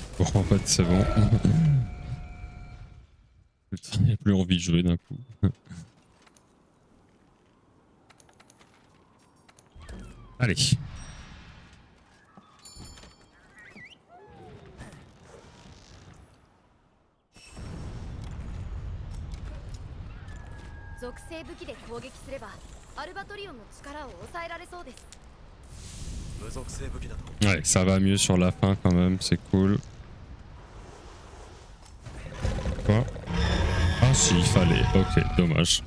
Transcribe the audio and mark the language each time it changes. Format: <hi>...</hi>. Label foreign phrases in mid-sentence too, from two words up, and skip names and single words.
<fr>En fait, c'est bon. Putain, il n'y a plus envie de jouer d'un coup. Allez.</fr> <ja>属性武器で攻撃すればアルバトリオンの力を抑えられそうです。無属性武器だと</ja> <fr>Ouais, ça va mieux sur la fin quand même, c'est cool. Quoi? Ah si, il fallait. Ok, dommage.</fr>